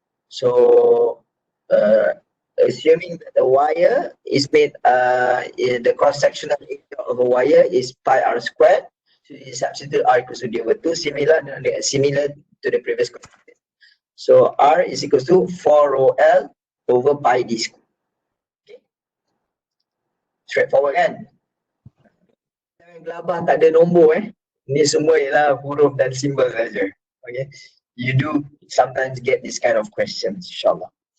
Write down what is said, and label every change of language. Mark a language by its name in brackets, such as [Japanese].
[English] So assuming that the wire is made, the cross-sectional area of a wire is pi r squared. So you substitute R equals to D over 2, similar to the previous question. So R is equals to 4 rho L over pi D squared. Okay. Straightforward kan? [Malay] Jangan gelabah tak ada nombor Ni semua ialah huruf dan simbol saja. [English] Okay. You do sometimes get this kind of questions, inshallah.